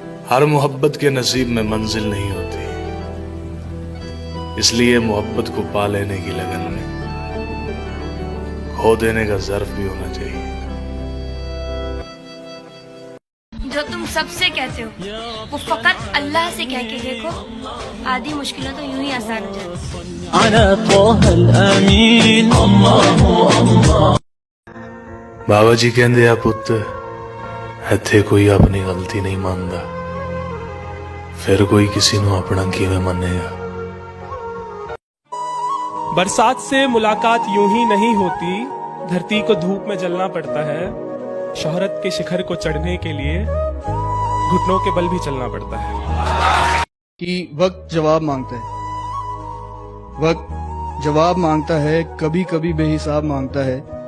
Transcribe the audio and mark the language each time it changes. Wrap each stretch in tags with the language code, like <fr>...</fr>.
<ur>ہر محبت کے نصیب میں منزل نہیں ہوتی, اس لیے محبت کو پا لینے کی لگن میں کھو دینے کا ظرف بھی ہونا چاہیے. جو تم سب سے کہتے ہو وہ فقط اللہ سے کہہ کے دیکھو, آدھی مشکلیں تو یوں ہی آسان ہو جاتی.</ur> <pa>بابا جی کہندے آ پت ایتھے کوئی اپنی غلطی نہیں ماندا, پھر کوئی کسی نو اپنا کیویں مانے گا.</pa> <ur>برسات سے ملاقات یوں ہی نہیں ہوتی, دھرتی کو دھوپ میں جلنا پڑتا ہے. شہرت کے شکھر کو چڑھنے کے لیے گھٹنوں کے بل بھی چلنا پڑتا ہے. کہ وقت جواب مانگتا ہے, وقت جواب مانگتا ہے, کبھی کبھی بے حساب مانگتا ہے.</ur>